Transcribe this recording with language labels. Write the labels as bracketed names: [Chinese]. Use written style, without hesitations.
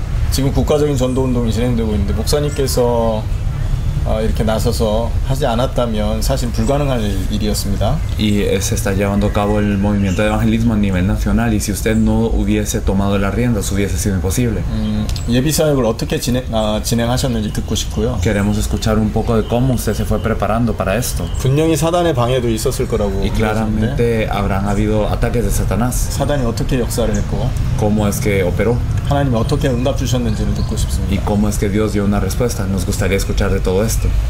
[Korean] 지금 국가적인 전도 운동이 진행되고 있는데 목사님께서 이렇게 나서서 하지 않았다면 사실 불가능할 일이었습니다. [Spanish] Y se está llevando a cabo el movimiento de evangelismo a nivel nacional y si usted no hubiese tomado las riendas hubiese sido imposible. [Korean] 예비 사역을 어떻게 진행하셨는지 듣고 싶고요. [Spanish] Queremos escuchar un poco de cómo usted se fue preparando para esto. [Korean] 분명히 사단의 방해도 있었을 거라고 [Spanish] Y claramente habrán habido ataques de Satanás. [Korean] 사단이 어떻게 역사를 했고 [Spanish] ¿Cómo es que operó? [Korean] 하나님이 어떻게 응답 주셨는지를 듣고 [Spanish] ¿Y [Korean] 싶습니다. [Spanish] cómo es que Dios dio una respuesta? Nos gustaría escuchar de todo esto.